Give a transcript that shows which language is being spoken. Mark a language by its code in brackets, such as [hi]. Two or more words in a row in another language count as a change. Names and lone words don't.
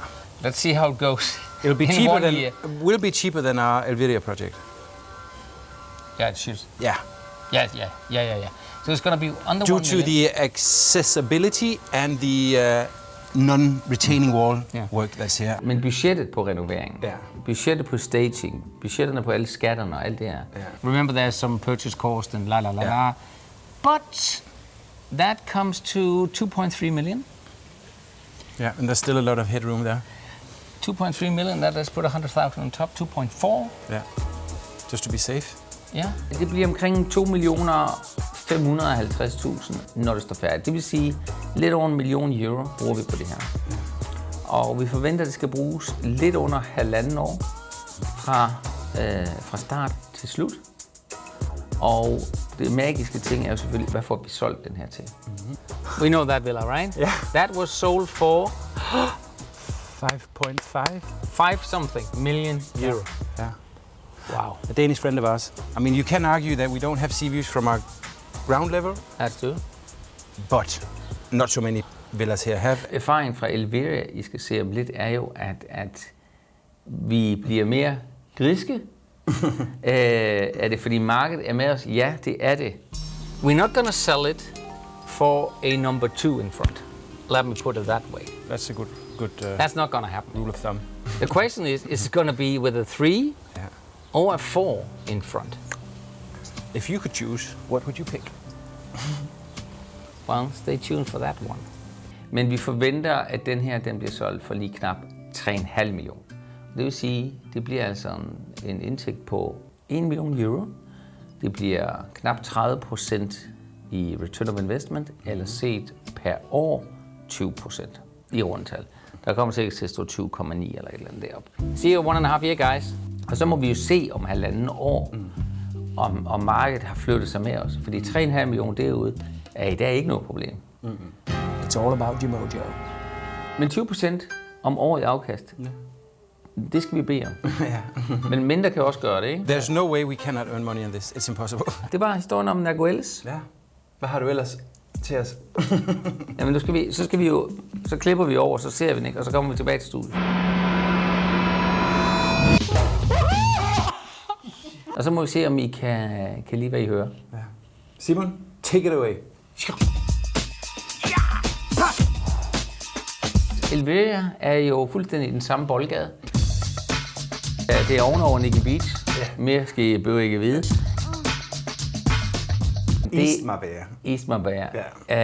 [en] Let's see how it goes. It'll be cheaper than will be cheaper than our Alveria project. Yeah, it should. Yeah. Yeah. So it's going to be under 1 million. Due to the accessibility and the non-retaining wall work that's here. [da] Men budgettet på renoveringen, budgettet på staging, budgetterne på alle skatterne og alt det her. [en] Remember there's some purchase cost and la. But that comes to 2.3 million. Yeah, and there's still a lot of headroom there. 2.3 million, let's put 100,000 on top, 2.4. Yeah, just to be safe. [da] Ja, det bliver omkring 2.550.000, når det står færdigt. Det vil sige, lidt over 1 million euro bruger vi på det her. Og vi forventer, at det skal bruges lidt under 1,5 år fra start til slut. Og det magiske ting er jo selvfølgelig, hvad får vi solgt den her til? Mm-hmm. [en] We know that villa, right? Yeah. That was sold for 5.5 something million euro. Yeah. Wow. A Danish friend of ours. I mean, you can argue that we don't have sea views from our ground level. That's true. But not so many villas here have. [da] Erfaringen fra Alveria, I skal se om lidt, er jo, at vi bliver mere griske. Er det fordi markedet er med os? Ja, det er det. [en] We're not gonna sell it for a number 2 in front. Let me put it that way. That's a good That's not gonna happen. rule of thumb. The question is it gonna be with a 3 or a 4 in front? If you could choose, what would you pick? Well, stay tuned for that one. [da] Men vi forventer, at den her den bliver solgt for lige knap 3,5 millioner. Det vil sige, det bliver altså en indtægt på 1 million euro. Det bliver knap 30% i [en] return of investment, [da] eller set per år 20% i rundtal. Der kommer sikkert til at stå 20,9 eller et eller andet deroppe. [en] See you 1.5 year, guys. [da] Og så må vi jo se om 1,5 år, om markedet har flyttet sig med os. Fordi 3,5 millioner derude er i dag ikke noget problem. [en] It's all about your mojo. [da] Men 20% om året i afkast, det skal vi bede om. Men mindre kan også gøre det, ikke? [en] There's no way we cannot earn money on this. It's impossible. [da] Det var historien om Nagueles. Ja. Hvad har du ellers til os? Jamen, så klipper vi over, så ser vi den, ikke? Og så kommer vi tilbage til studiet. Og så må vi se, om I kan lide, hvad I hører. Ja. Simon, [en] take it away. [da] Elveria er jo fuldstændig i den samme boldgade. Det er ovenover Nikki Beach. Ja. Mere skal I behøver ikke vide. East Marbella. Ja.